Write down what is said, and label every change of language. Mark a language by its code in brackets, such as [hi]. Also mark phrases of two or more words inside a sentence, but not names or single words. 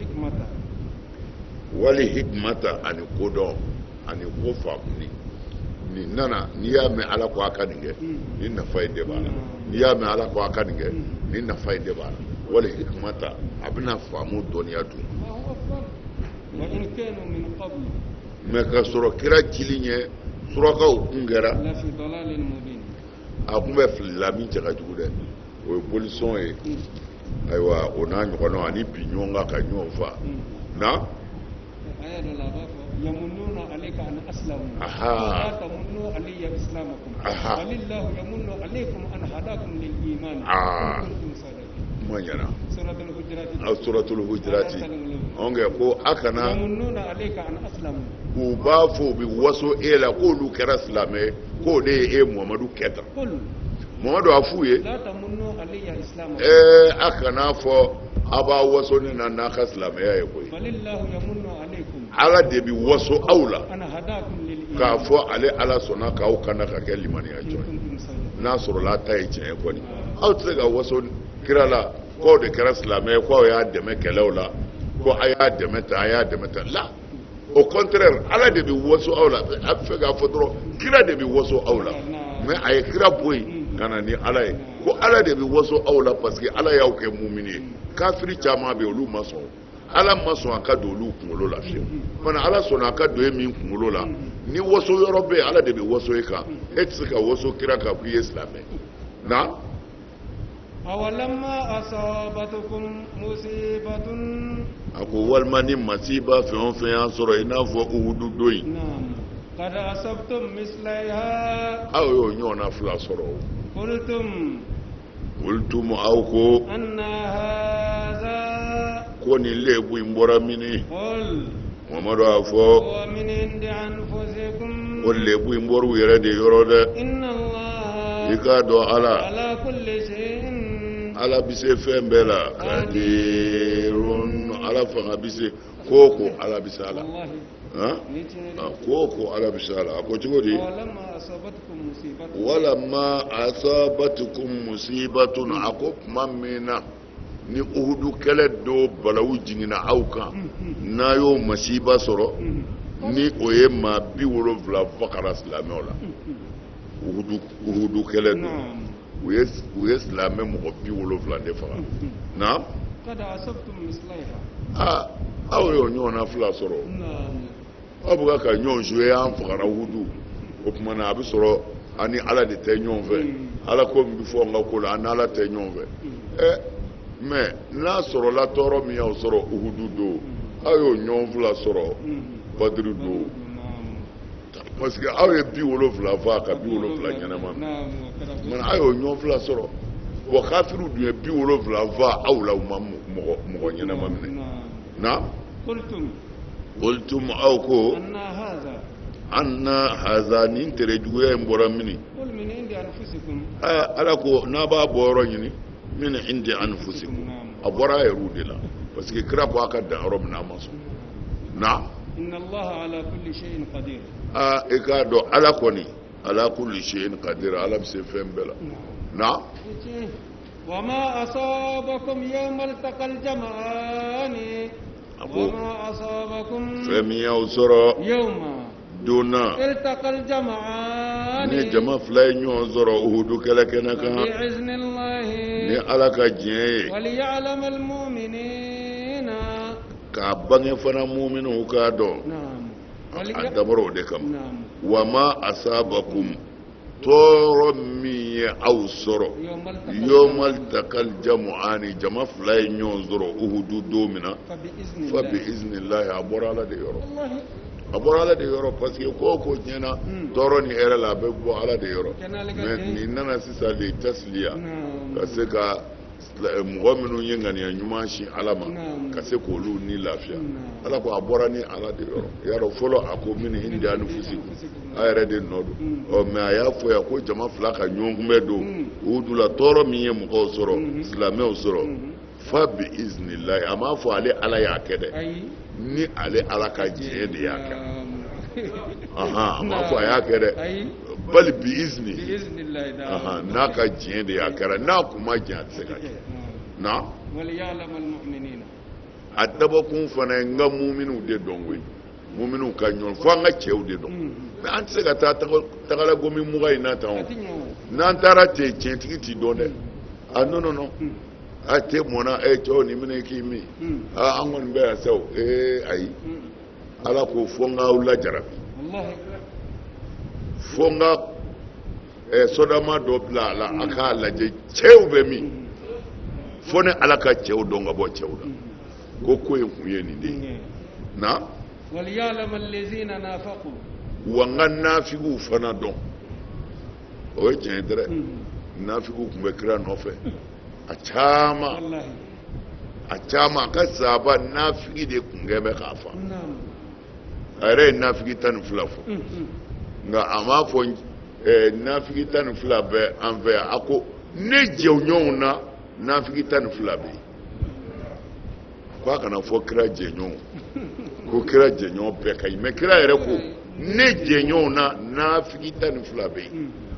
[ar] والحكمة [bm] ani kodɔn ani ko faamuni ni nana n'i y'a mɛn ala ko a ka nin kɛ ni nafa in de b'a la n'i y'a mɛn ala ko a ka nin kɛ ni nafa in de b'a la wala hikima ta a bɛna faamu dɔnniya dun [ar] وإن كانوا من قبل [bm] mɛ ka sɔrɔ kira cili ɲɛ surakaw kun kɛra [ar] لفي ضلال مبين [bm] a kun bɛ filila min cɛ ka jugu dɛ o ye bolisɔn ye ayiwa o n'a ɲɔgɔnnaw ani bi ɲɔgɔn kan ka ɲɔgɔn fa na [ar] آية الأغاثة يمنون عليك أن أسلموا أها. لا تمنوا علي إسلامكم أها. بل الله يمن عليكم أن هداكم للإيمان آه. إن كنتم صادقين [bm] ma ɲana [ar] سورة الحجرات [bm] a [ar] سورة الحجرات [bm] an kɛ ko a kana [ar] يمنون عليك أن أسلموا [bm] u b'a fɔ u bɛ waso e la k'olu kɛra silamɛ k'o de ye e muhamadu kɛta [ar] قل [bm] muhamadu a f'u ye [ar] لا تمنوا علي إسلامكم [bm] a kana fɔ a b'a waso ne na n'a ka silamɛya ye koyi [ar] بل الله يمن عليكم [bm] ala de bɛ waso aw la [ar] أن هداكم [bm] k'a [ar] للإيمان [bm] fɔ ale ala sɔnna k'aw kana ka kɛ limaniya [ar] إن [bm] jɔn ye [ar] كنتم صادقين [bm] n'a sɔrɔla a ta ye tiɲɛ kɔni aw tɛ se ka waso kira la k'aw de kɛra silamɛ ye k'aw y'a dɛmɛ kɛlɛw la ko a y'a dɛmɛ tan a y'a dɛmɛ tan la [fr] au contraire [bm] ala de bɛ waso aw la a bɛ fɛ k'a fɔ dɔrɔn kira de bɛ waso aw la mais a ye kira bɔ yen ka na ni ala ye ko ala de bɛ waso aw la [fr] parce que [bm] ala y'aw kɛ mumini ye kafiri caman bɛ yen olu ma sɔn ala ma sɔn a ka don olu kunkolo la fiyewu mana ala sɔnna a ka don e min kunkolo la ni waso yɔrɔ bɛ yen ala de bɛ waso e kan e tɛ se ka waso kira kan k'i ye silamɛ na [ar] أولما أصابتكم مصيبة [bm] a ko walima ni masiba fɛn o fɛn y'a sɔrɔ i n'a fɔ uhudu don in [ar] نعم قد أصبتم مثلها [bm] aw y'o ɲɔgɔnna fila sɔrɔ o [ar] قلتم [bm] olu tun aw ko [ar] أن هذا [bm] ko nin lebu in bɔra mini [ar] قل [bm] mamadu a fɔ [ar] هو من عند أنفسكم [bm] ko lebu in bɔra u yɛrɛ de yɔrɔ dɛ [ar] إن [bm] i [ar] الله [bm] k'a dɔn ala [ar] على كل شيء [bm] ala bɛ se fɛn bɛɛ la kadirun ala fanga bɛ se ko ko ala bɛ se a la [ar] والله [bm] han ko ko ala bɛ se a la a ko cogo di [ar] ولما أصابتكم مصيبة ولما أصابتكم مصيبة [bm] a ko tuma min na ni uhudu kɛlɛ do balawu jiginna aw kan n'a y'o masiba sɔrɔ ni o ye maa 70 fagara silamɛw la uhudu kɛlɛ do [ar] نعم [bm] u ye silamɛ mɔgɔ 70 de faga na [ar] قد أصبتم مثلها [bm] aw y'o ɲɔgɔnna fila sɔrɔ [ar] نعم [bm] aw bɛ ka ɲɔgɔn jouer an fagara uhudu o tuma na a bɛ sɔrɔ an ni ala de tɛ ɲɔgɔn fɛ ala ko min bɛ fɔ n ka ko la an ni ala tɛ ɲɔgɔn fɛ mais n'a sɔrɔla tɔɔrɔ min y'aw sɔrɔ uhudu don aw y'o ɲɔgɔn fila sɔrɔ badiri don [fr] parce que [bm] aw ye 70 fa ka 70 ɲɛnama [ar] نعم [bm] mana aw y'o ɲɔgɔn fila sɔrɔ wa kafiriw dun ye 70 fa aw la u ma mɔgɔ ɲɛnama minɛ [ar] نعم [bm] na [ar] قلتم [bm] qultum aw ko [ar] أن هذا أن هذا [bm] nin tere juguya in bɔra mini [ar] قل من عند أنفسكم [bm] ala ko n'a b'a bɔ yɔrɔ ɲini [ar] من عند أنفسكم [bm] a bɔra a yɛrɛw de la [fr] parce que [bm] kira ko a ka dan yɔrɔ min na a ma sɔn na [ar] إن الله على كل شيء قدير [bm] i k'a dɔn ala kɔni ala [ar] كل شيء قدير [bm] ala bɛ se fɛn bɛɛ la na [ar] وما أصابكم يوم التقى الجمعان وما أصابكم [bm] fɛn min y'aw sɔrɔ [ar] يوم [bm] donna [ar] التقى الجمعان [bm] ni jama fila ye ɲɔgɔn sɔrɔ uhudu kɛlɛkɛnɛ kan [ar] بإذن الله [bm] ni ala ka diɲɛ ye [ar] وليعلم المؤمنين [bm] k'a bange fana muminɛw k'a dɔn [ar] نعم [bm] a dabɔra o de kama [ar] نعم وما أصابكم [bm] tɔɔrɔ min ye aw sɔrɔ [ar] يوم التقى الجمعان [bm] jama fila ye ɲɔgɔn sɔrɔ uhudu don min na [ar] فبإذن فب الله [bm] iznillahi a bɔra ala de yɔrɔ [ar] والله [bm] a bɔra ala de yɔrɔ [fr] parce que [bm] ko o ko tiɲɛna tɔɔrɔ ni hɛrɛ la a bɛ bɔ ala de yɔrɔ mais nin nana sisan le tasiliya [ar] نعم [bm] ka se ka mɔgɔ minnu ye ŋaniya ɲuman sin ala ma ka se k'olu ni lafiya ala ko a bɔra ni ala de yɔrɔ i y'a dɔn fɔlɔ a ko [ar] من عند أنفسكم [bm] a yɛrɛ de nɔ don mais a y'a fɔ yan ko jama fila ka ɲɔgɔn kunbɛ don uhudu la tɔɔrɔ min ye mɔgɔw sɔrɔ silamɛw sɔrɔ [ar] فبإذن الله [bm] a m'a fɔ ale ala y'a kɛ dɛ [ar] أي [bm] ni ale ala ka diɲɛ de y'a kɛ a m'a fɔ a y'a kɛ dɛ [ar] أي بل بإذن بإذن الله تعالى [bm] n'a ka diɲɛ de y'a kɛra n'a kun ma diɲɛ a tɛ se ka kɛ na [ar] وليعلم المؤمنين [bm] a dabɔkun fana ye n ka muminw de dɔn koyi muminu ka ɲɔgɔn fo an ka cɛw de dɔn mais an tɛ se ka taa tagala gomi mugan in na tan o n'an taara ten tiɲɛtigi t'i dɔn dɛ a non a tɛ mɔna cɛw nin minɛ k'i min an kɔni bɛ yan sawo ayi ala ko fo n k'aw lajarabi fo n ka sodama dɔ bila a la a k'a lajɛ cɛw bɛ min fo ni ala ka cɛw dɔn ka bɔ cɛw la ko in kun ye nin de ye na [ar] وَلِيَعْلَمَ الَّذِينَ نَافَقُوا [bm] wa n ka nafigiw fana dɔn o ye tiɲɛ ye dɛrɛ nafigiw tun bɛ kira nɔfɛ a caman a ka sahaba nafigi de tun kɛ bɛ k'a fa a yɛrɛ ye nafigi 12 fɔ nka a m'a fɔ nafigi 12 bɛ an fɛ yan a ko ne jɛɲɔgɔnw na nafigi 12 bɛ yen ko a kana fɔ kira jɛɲɔgɔnw ko kira jɛɲɔgɔn bɛɛ ka ɲi mais kira yɛrɛ ko ne jɛɲɔgɔnw na nafigi 12 bɛ yen